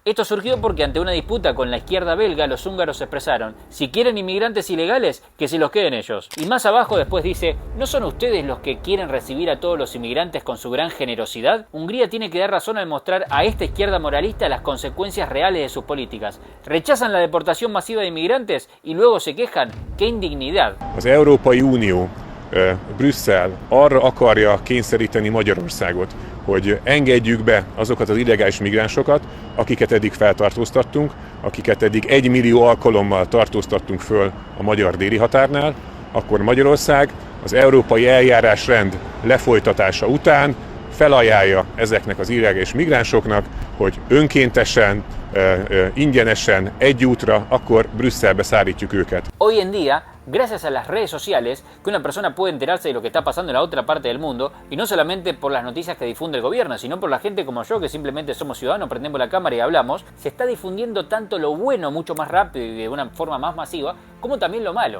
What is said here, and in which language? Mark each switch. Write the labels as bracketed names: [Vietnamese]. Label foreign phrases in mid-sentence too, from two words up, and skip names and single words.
[Spanish] Esto surgió porque ante una disputa con la izquierda belga, los húngaros expresaron: si quieren inmigrantes ilegales, que se los queden ellos. Y más abajo después dice: ¿no son ustedes los que quieren recibir a todos los inmigrantes con su gran generosidad? Hungría tiene que dar razón al mostrar a esta izquierda moralista las consecuencias reales de sus políticas. Rechazan la deportación masiva de inmigrantes y luego se quejan. ¡Qué indignidad! [Hungarian] Az Európai Unió, Brüsszel arra akarja kényszeríteni Magyarországot, hogy engedjük be azokat az illegális migránsokat, akiket eddig feltartóztattunk, akiket eddig 1 millió alkalommal tartóztattunk föl a magyar déli határnál, akkor Magyarország az európai eljárásrend lefolytatása után felajánlja ezeknek az illegális migránsoknak, hogy önkéntesen, ingyenesen, egy útra, akkor Brüsszelbe szállítjuk őket. [Spanish] Hoy en día, gracias a las redes sociales, que una persona puede enterarse de lo que está pasando en la otra parte del mundo, y no solamente por las noticias que difunde el gobierno, sino por la gente como yo, que simplemente somos ciudadanos, prendemos la cámara y hablamos, se está difundiendo tanto lo bueno mucho más rápido y de una forma más masiva, como también lo malo.